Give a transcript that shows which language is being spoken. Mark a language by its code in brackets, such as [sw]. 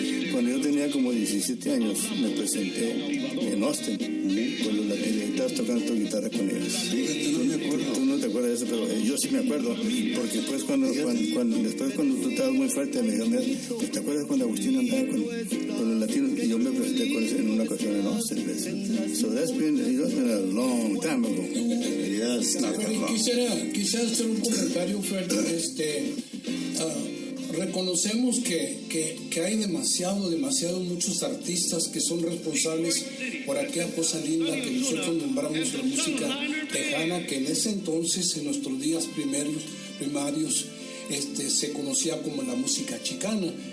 [es] Cuando yo tenía como 17 años, me presenté en Austin con los latinos. Estabas tocando tu guitarra con ellos. No me acuerdo. Tú no te acuerdas de eso, pero yo sí me acuerdo. Porque después cuando tú estabas muy fuerte, me dijeron, pues, ¿te acuerdas cuando Agustín andaba con los latinos? Y yo me presenté con él en una ocasión en Austin. [en] So that's been a long time ago. Yes, not that long. [es] Quisiera hacer un comentario, Fred. Reconocemos que hay demasiado muchos artistas que son responsables por aquella cosa linda que nosotros nombramos la música tejana, que en ese entonces, en nuestros días primarios, se conocía como la música chicana.